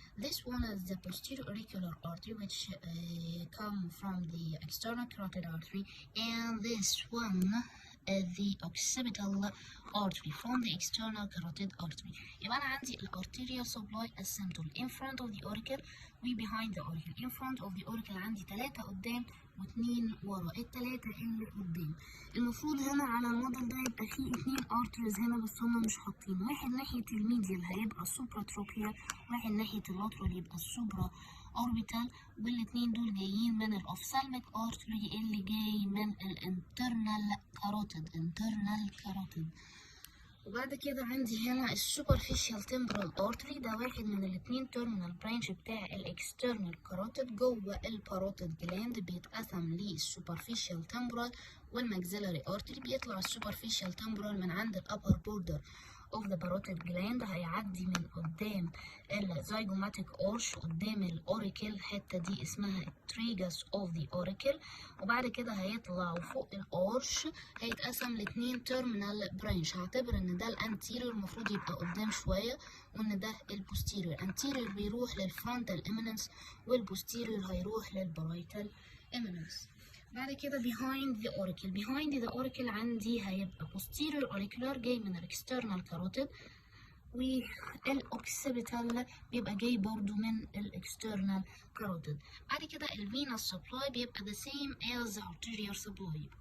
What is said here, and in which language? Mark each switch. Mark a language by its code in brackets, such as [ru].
[en] This one is the posterior auricular artery, which come from the external carotid artery, and this one is the occipital artery from the external carotid artery. [ar] يبقى أنا عندي [en] arterial supply as simple in front of the auricle و behind the auricle. In front of the auricle [ar] عندي 3 قدام و2 ورا. التلاتة اللي قدام المفروض هنا على الموديل ده يبقى فيه 2 arteries هنا، بس هما مش حاطين. واحد ناحية الميديال هيبقى supratrochlear، واحد ناحية اللاترال يبقى السوبرا اوربيتال، والاتنين دول جايين من الاوفثالميك ارتري اللي جاي من الانترنال كاروتيد. وبعد كده عندي هنا السوبرفيشال تمبرال ارتري، ده واحد من الاتنين تيرمينال برانش بتاع الاكسترنال كاروتيد جوه الباروتيد جلاند، بيتقسم للسوبرفيشال تمبرال والماكسيلاري ارتري. بيطلع السوبرفيشال تمبرال من عند الابر بوردر [en] of the parotid gland [ar] هيعدي من قدام الزيجوماتيك أورش قدام الأوريكل. الحتة دي اسمها التريجس of the auricle. وبعد كده هيطلع فوق الأورش هيتقسم لاتنين terminal branch. هعتبر ان ده الانتيريور المفروض يبقى قدام شوية وان ده البوستيريور. anterior بيروح للفرونتال eminence والبوستيريور هيروح للبرايتال eminence. بعد كده [en] behind the auricle. behind the auricle [ar] عندي هيبقى posterior auricular جاي من external carotid، والأوكسيبيتال بيبقى جاي برضو من external carotid. بعد كده venous supply بيبقى [en] the same as the arterial supply.